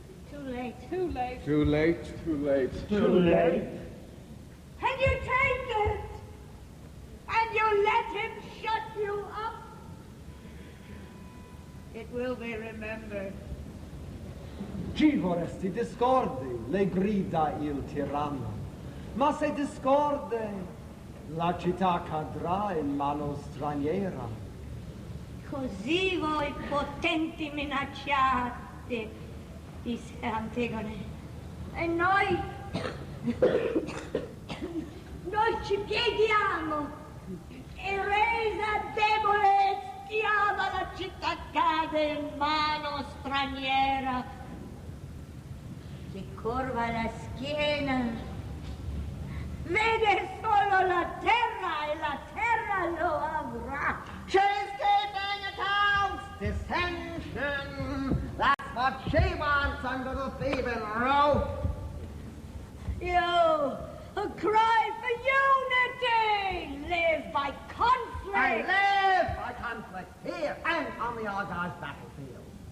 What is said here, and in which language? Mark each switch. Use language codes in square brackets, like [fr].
[en] Too late. Too late, too late. Too late. And you take it, and you let him shut you up. It will be remembered. [it] Ci vorresti discordi, le grida il tiranno. Ma se discorde, la città cadrà in mano straniera. Così voi potenti minacciate, disse Antigone. E noi ci pieghiamo, e resa debole e schiava la città cade in mano straniera. Si corva la schiena, vede solo la terra e la terra lo avrà. [en] She's keeping accounts, dissension. That's what she wants under the Theban roof. You who cry for unity, live by conflict. I live by conflict here and on the Argive battlefield.